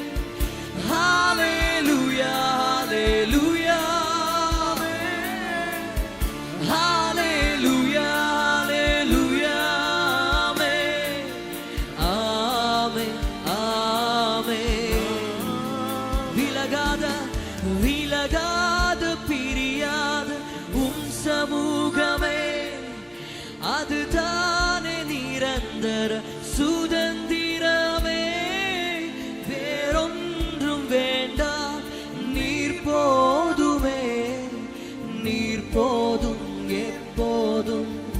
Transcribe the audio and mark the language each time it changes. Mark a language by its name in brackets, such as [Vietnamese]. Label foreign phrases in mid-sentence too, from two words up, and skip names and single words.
[Malayalam] ഹല്ലേലൂയ ഹല്ലേലൂയ ആമേൻ. ഹല്ലേലൂയ ഹല്ലേലൂയ ആമേൻ. ആമേൻ ആമേൻ. [Tamil] விலகாத பிரியாத சமூகமே, அதுதானே நிரந்தர சுதந்திரமே. வேறொன்றும் வேண்டாம், நீர் போதுமே, நீர் போதும் எப்போதும்.